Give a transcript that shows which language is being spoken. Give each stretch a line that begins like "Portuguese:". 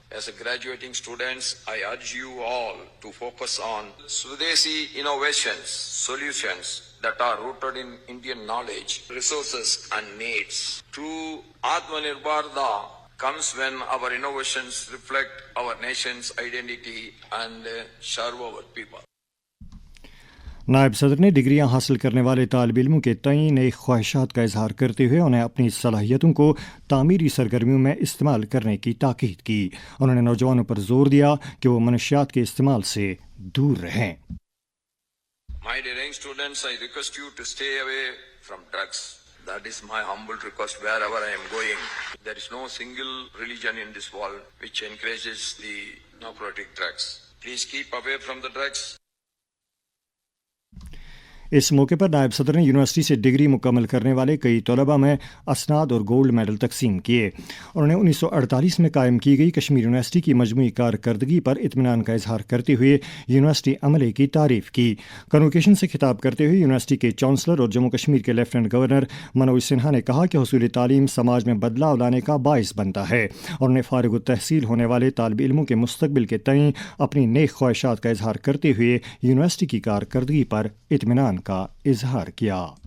English: As a graduating students, I urge you all to focus on Swadeshi innovations, solutions that are rooted in Indian knowledge, resources and needs. True Atmanirbharta comes when our innovations reflect our nation's identity and serve our people.
Urdu: نائب صدر نے ڈگریاں حاصل کرنے والے طالب علموں کے تئیں نئی خواہشات کا اظہار کرتے ہوئے انہیں اپنی صلاحیتوں کو تعمیری سرگرمیوں میں استعمال کرنے کی تاکید کی۔ انہوں نے نوجوانوں پر زور دیا کہ وہ منشیات کے استعمال سے دور رہیں۔
English: My dear young students, I request you to stay away from drugs. That is my humble request wherever I am going. There is no single religion in this world which encourages the narcotic drugs. Please keep away from the drugs.
Urdu: اس موقع پر نائب صدر نے university سے degree مکمل کرنے والے کئی طلباء میں اسناد اور گولڈ میڈل تقسیم کیے۔ انہوں نے 1948 میں قائم کی گئی کشمیر یونیورسٹی کی مجموعی کارکردگی پر اطمینان کا اظہار کرتے ہوئے یونیورسٹی عملے کی تعریف کی۔ کنوکیشن سے خطاب کرتے ہوئے یونیورسٹی کے چانسلر اور جموں کشمیر کے لیفٹننٹ گورنر منوج سنہا نے کہا کہ حصول تعلیم سماج میں بدلاؤ لانے کا باعث بنتا ہے، اور انہیں فارغ التحصیل ہونے والے طالب علموں کے مستقبل کے تئیں اپنی نیک خواہشات کا اظہار کرتے ہوئے یونیورسٹی کی کارکردگی پر اطمینان کا اظہار کیا۔